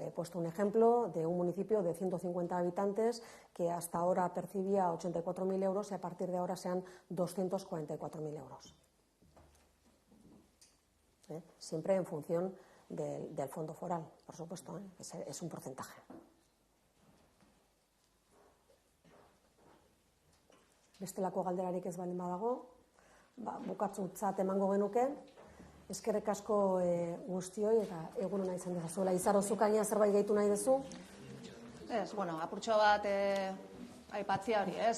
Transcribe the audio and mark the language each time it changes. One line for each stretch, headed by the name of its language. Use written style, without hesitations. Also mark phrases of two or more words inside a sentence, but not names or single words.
Spanish: He puesto un ejemplo de un municipio de 150 habitantes que hasta ahora percibía 84.000 euros y a partir de ahora sean 244.000 euros. Siempre en función del fondo foral, por supuesto, es un porcentaje.
Basque: Bestelako galderarik ez baldin badago, bukatzutzat emango genuke, eskerrik asko guztioi eta egun ona izan dezazuela. Izaro, zuk agian zerbait gehitu nahi duzu? Ez, bueno, apurtxo bat aipatzia hori, ez?